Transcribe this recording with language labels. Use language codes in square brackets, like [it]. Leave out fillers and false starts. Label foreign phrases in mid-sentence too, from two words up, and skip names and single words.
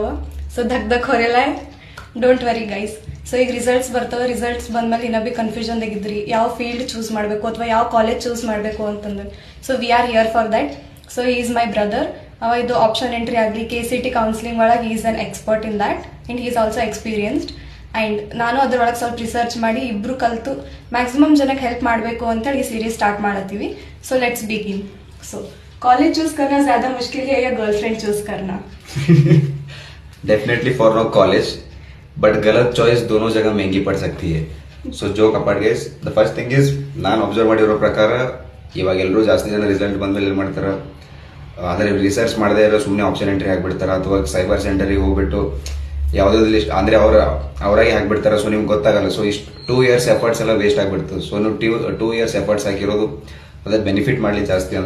[kn] ಸೊ ಧಕ್ ಹೊರೆಲ್ಲ [en] don't worry guys. [kn] ಸೊ ಈಗ ರಿಸಲ್ಟ್ಸ್ ಬರ್ತವೆ. ರಿಸಲ್ಟ್ಸ್ ಬಂದ್ಮೇಲೆ ಇನ್ನೂ ಬಿ ಕನ್ಫ್ಯೂಷನ್ ತೆಗಿದ್ರಿ ಯಾವ [en] field choose [kn] ಮಾಡಬೇಕು ಅಥವಾ ಯಾವ [en] college choose [kn] ಮಾಡಬೇಕು ಅಂತಂದ್ರೆ. [en] so we are here for that. so he is my brother. [kn] ಅವ ಇದು [en] option entry ಆಗಲಿ KCT ಕೌನ್ಸಿಲಿಂಗ್ ಒಳಗೆ is an expert in that and is also experienced. [kn] ಆ್ಯಂಡ್ ನಾನು ಅದರೊಳಗೆ ಸ್ವಲ್ಪ ರಿಸರ್ಚ್ ಮಾಡಿ ಇಬ್ರು ಕಲಿತು ಮ್ಯಾಕ್ಸಿಮಮ್ ಜನಕ್ಕೆ ಹೆಲ್ಪ್ ಮಾಡಬೇಕು ಅಂತೇಳಿ ಈ [en] series start [kn] ಮಾಡತ್ತೀವಿ. [en] so let's begin. [hi] ಸೊ [en] college choose [hi] करना ज्यादा मुश्किल है या [en] girlfriend choose [hi] करना? [en] definitely for no college, [hi] बट गलत चॉइस दोनों जगह महंगी पड़ सकती है. [kn] ಸೊ ಕಪಾಟ್ ಗೈಸ್, [en] the first thing is [kn] ನಾನು ಅಬ್ಸರ್ವ್ ಮಾಡಿರೋ ಪ್ರಕಾರ ಇವಾಗ ಎಲ್ಲರೂ ಜಾಸ್ತಿ ಜನ ರಿಸಲ್ಟ್ ಬಂದ್ಮೇಲೆ ಏನು ಮಾಡ್ತಾರೆ ಅಂದರೆ ರಿಸರ್ಚ್ ಮಾಡದೇ ಇರೋ ಸುಮ್ಮನೆ [en] option entry [kn] ಆಗಿಬಿಡ್ತಾರೆ ಅಥವಾ ಸೈಬರ್ ಸೆಂಟರಿಗೆ ಹೋಗ್ಬಿಟ್ಟು ಯಾವುದಾದ್ರು ಲಿಸ್ಟ್ ಅಂದರೆ ಅವರಾಗಿ ಹಾಕ್ಬಿಡ್ತಾರೆ. ಸೊ ನಿಮ್ಗೆ ಗೊತ್ತಾಗಲ್ಲ. ಸೊ ಇಷ್ಟು 2 [en] years efforts [kn] ಎಲ್ಲ ವೇಸ್ಟ್ ಆಗಿಬಿಡ್ತು. ಸೊ ನೀವು 2 [en] years efforts [kn] ಹಾಕಿರೋದು ಅದೇ ಬೆನಿಫಿಟ್ ಮಾಡಲಿ ಜಾಸ್ತಿ ಅಂತ.